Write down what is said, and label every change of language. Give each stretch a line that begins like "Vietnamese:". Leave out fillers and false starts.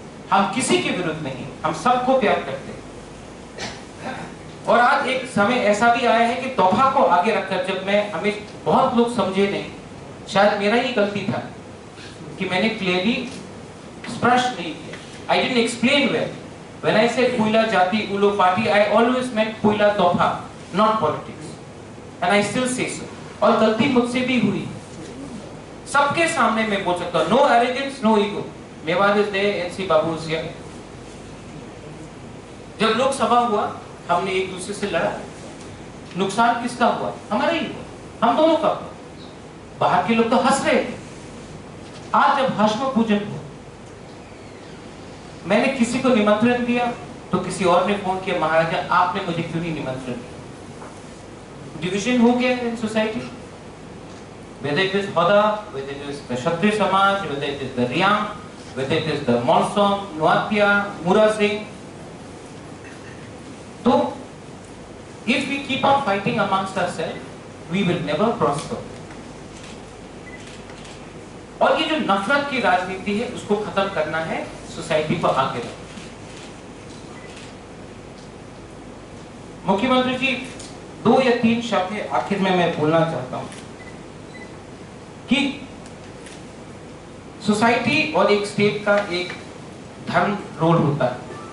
Hindi: हम किसी के विरुद्ध नहीं, हम सबको प्यार करते हैं। और आज एक समय ऐसा भी आया है कि तोहफा को आगे रखकर, जब मैं, हमें बहुत लोग समझे नहीं, शायद मेरा ही गलती था कि मैंने क्लियरली स्पष्ट नहीं किया।
English: I didn't explain well. When I said Puila Jati Ulo Party, I always meant Puila Topha, not politics. And I still say so.
Hindi: और गलती मुझसे भी हुई, सबके सामने मैं बोल सकता हूँ, no arrogance, no ego.
English: Mewar is there, NC Babu is here.
Hindi: जब लोकसभा हुआ, हमने एक दूसरे से लड़ा, नुकसान किसका हुआ? हमारा ही हुआ, हम दोनों का हुआ। बाहर के लोग तो हंस रहे थे। आज जब भस्म पूजन हुआ, मैंने किसी को निमंत्रण दिया तो किसी और ने फोन किया, महाराजा आपने मुझे क्यों नहीं निमंत्रण दिया?
English: Division हो गया in society, whether it is Hoda, whether it is the Kshatriya समाज, whether it is the Riyam, whether it is the Monsong, Nuatia, Mura Singh. तो if we keep on fighting amongst ourselves, we will never prosper.
Hindi: और ये जो नफरत की राजनीति है उसको खत्म करना है, सोसाइटी को आगे रखना। मुख्यमंत्री जी, 2 या 3 शब्द आखिर में मैं बोलना चाहता हूं कि सोसाइटी और एक स्टेट का एक धर्म रोल होता है।